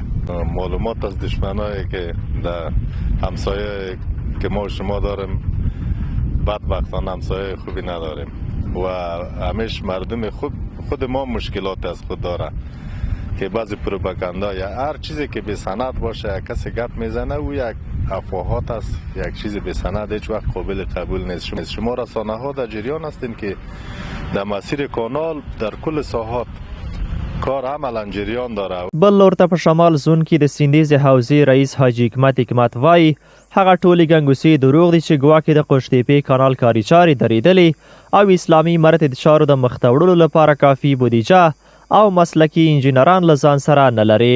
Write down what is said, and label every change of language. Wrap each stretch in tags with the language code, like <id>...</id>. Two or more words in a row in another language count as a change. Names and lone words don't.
<fa>معلومات از دشمنایی که در همسایه که ما شما داریم بدبختانه همسایه خوبی نداریم و همیشه مردم خود ما مشکلات از خود داره که بعضی پروپاگاندا یا هر چیزی که به سند باشه یک کسی گپ میزنه او یک افواهات است، یک چیز به سند هیچ وقت قابل قبول نیست. شما رسانه ها در جریان هستین که در مسیر کانال در کل ساحات کار عملا جریان داره.</fa> <ps>بل لور ته په شمال زون کې د سیندیز حوزې رئیس حاجی حکمت وایي هغه ټولې ګنګوسې دروغ دي چې ګواکې د قوشتېپې کانال کاري چارې درېدلې او اسلامي امارت د چارو د مخ ته وړلو لپاره کافي بودیجه او مسلکی انجینران له ځان سره نه لري.</ps>